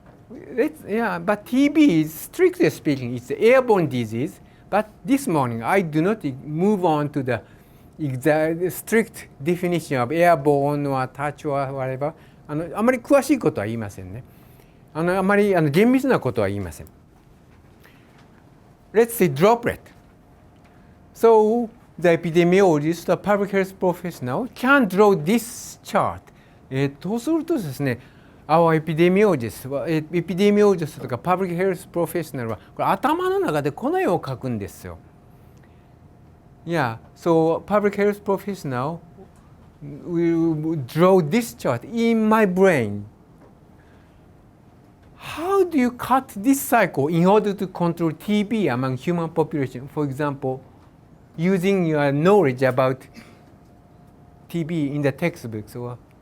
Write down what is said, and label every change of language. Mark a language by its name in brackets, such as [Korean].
[English] But TB is, strictly speaking, it's an airborne disease. But this morning, I do not move on to the exact strict definition of airborne or touch or whatever. [Japanese] あまり詳しいことは言いませんね。あまり厳密なことは言いません。 [English] Let's say droplet. So the epidemiologist, the public health professional, can draw this chart. [Japanese] そうするとですね、 [English] our epidemiologist [Japanese] とか [English] public health professional [Japanese] はこれ頭の中でこの絵を描くんですよ。 [English] Yeah, so public health professional will draw this chart in my brain. How do you cut this cycle in order to control TB among human population? For example, using your knowledge about TB in the textbooks or